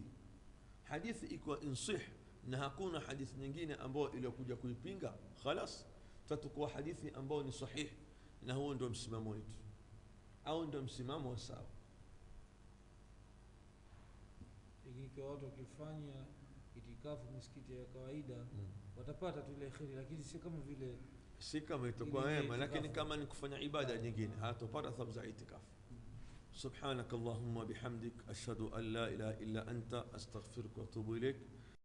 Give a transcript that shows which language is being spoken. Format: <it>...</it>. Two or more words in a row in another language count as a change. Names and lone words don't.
<sw>Hadithi ikiwa insih na hakuna hadithi nyingine ambayo iliyokuja kuipinga, khalas tutakuwa hadithi ambayo ni sahih, na huo ndio msimamo wetu au ndio msimamo wa sawa. Ikiwa watu wakifanya itikafu misikiti ya kawaida watapata tu ile kheri, lakini si kama vile, si kama itakuwa wema, lakini kama ni kufanya ibada nyingine hatopata thawabu za itikafu.</sw> <ar>سبحانك اللهم وبحمدك أشهد أن لا إله إلا أنت أستغفرك وأتوب إليك.</ar>